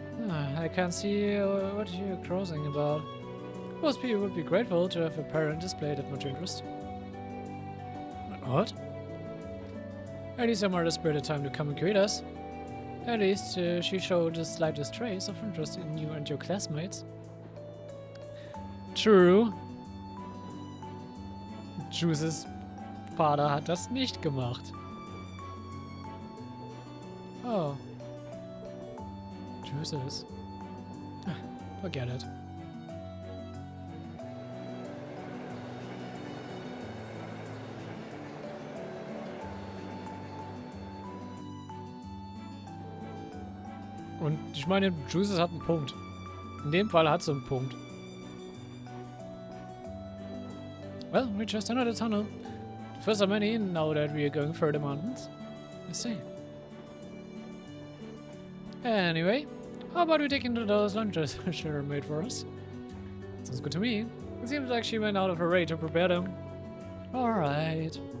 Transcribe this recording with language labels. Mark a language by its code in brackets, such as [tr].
[en] I can't see what you're crossing about. Most people would be grateful to have a parent display that much interest. What? At least your mother spared the time to come and greet us. At least she showed the slightest trace of interest in you and your classmates. True. [de] Juices Vater hat das nicht gemacht. [en] Oh. Juices. Forget it. [de] Und ich meine, Juices hat einen Punkt. In dem Fall hat sie einen Punkt. [en] Well, we just entered the tunnel. First of many, now that we are going through the mountains. I see. Anyway, how about we dig into those lunches she made for us? Sounds good to me. It seems like she went out of her way to prepare them. Alright.